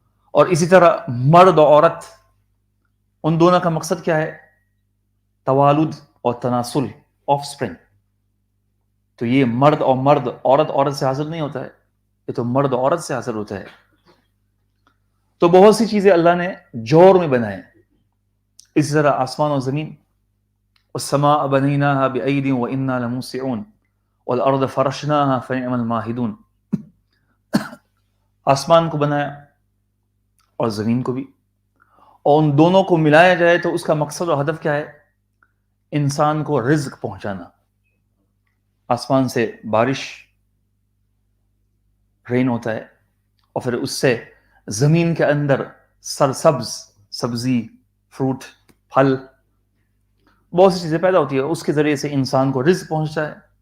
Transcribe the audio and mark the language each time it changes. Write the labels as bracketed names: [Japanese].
[Urdu] اور اسی طرح مرد اور عورت، ان دونوں کا مقصد کیا ہے؟ توالد اور تناسل، آف سپرنگ. تو یہ مرد اور مرد، عورت عورت سے حاصل نہیں ہوتا ہے، یہ تو مرد عورت سے حاصل ہوتا ہے. تو بہت سی چیزیں اللہ نے جوڑ میں بنائے. اسی طرح آسمان اور زمین، [Arabic] والسماء بنيناها بأيد وإنا لموسعون والأرض فرشناها فنعم الماهدون. [Urdu] آسمان کو بنایا اور زمین کو بھی، اور ان دونوں کو ملایا جائے تو اس کا مقصد اور ہدف کیا ہے؟ انسان کو رزق پہنچانا. آسمان سے بارش، رین ہوتا ہے، اور پھر اس سے زمین کے اندر سرسبز سبزی، فروٹ، پھل، بہت سی چیزیں پیدا ہوتی ہے، اس کے ذریعے سے انسان کو رزق پہنچتا ہے.